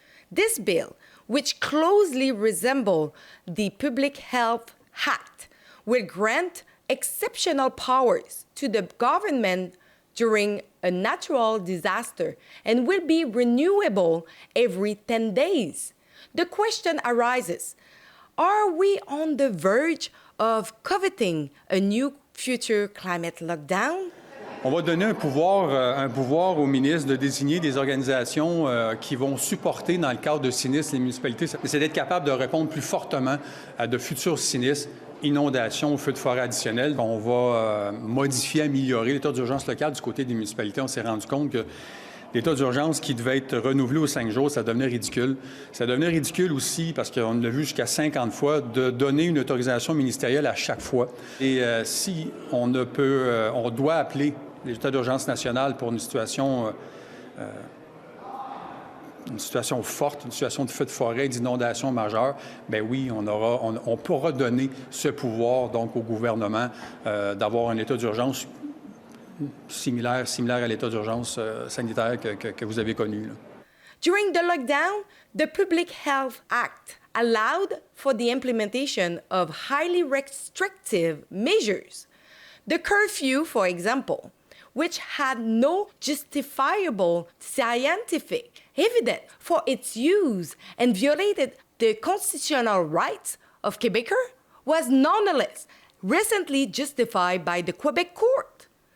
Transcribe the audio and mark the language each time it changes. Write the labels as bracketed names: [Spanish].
[English] This bill, which closely resembles the Public Health Act, will grant exceptional powers to the government during a natural disaster and will be renewable every 10 days. The question arises, are we on the verge of coveting a new future climate lockdown? [French] On va donner un pouvoir au ministre de désigner des organisations qui vont supporter dans le cadre de sinistres les municipalités. C'est d'être capable de répondre plus fortement à de futurs sinistres, inondations, feux de forêt additionnels. On va modifier, améliorer l'état d'urgence local du côté des municipalités. On s'est rendu compte que l'état d'urgence qui devait être renouvelé aux 5 jours, ça devenait ridicule. Ça devenait ridicule aussi, parce qu'on l'a vu jusqu'à 50 fois, de donner une autorisation ministérielle à chaque fois. Et si on doit appeler l'état d'urgence national pour une situation forte, une situation de feu de forêt, d'inondation majeure, bien oui, on pourra donner ce pouvoir donc au gouvernement d'avoir un état d'urgence similaire à l'état d'urgence sanitaire que vous avez connu. Là. [English] During the lockdown, the Public Health Act allowed for the implementation of highly restrictive measures. The curfew, for example, which had no justifiable scientific evidence for its use and violated the constitutional rights of Quebecers, was nonetheless recently justified by the Quebec court.